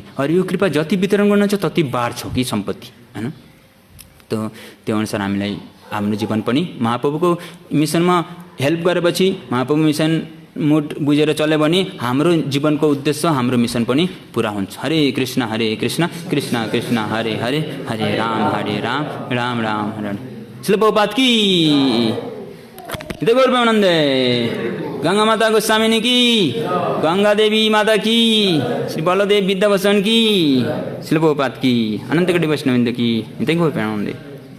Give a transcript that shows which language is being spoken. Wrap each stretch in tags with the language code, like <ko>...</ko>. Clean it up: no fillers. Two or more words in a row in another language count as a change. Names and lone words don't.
<ne>और यो कृपा जति वितरण गर्न छ तति बाढ्छ कि सम्पत्ति हैन। त्यो अनुसार हामीलाई हाम्रो जीवन पनि महाप्रभुको मिसनमा हेल्प गरेपछि महाप्रभु</ne> <en>mission mood</en> <ne>बुझेर चल्यो भने हाम्रो जीवनको उद्देश्य हाम्रो मिसन पनि पुरा हुन्छ।</ne> <sa>हरे कृष्ण कृष्ण कृष्ण हरे हरे हरे राम राम राम हरे हरे।</sa> <hi>श्रील प्रभुपाद की गौर प्रेमानंद, गंगा माता गोस्वामिनी की, गंगा देवी माता की, श्री बलदेव विद्याभूषण की, श्रील प्रभुपाद की, अनंत कोटि वैष्णववृंद की। गौर प्रेमानंद।</hi>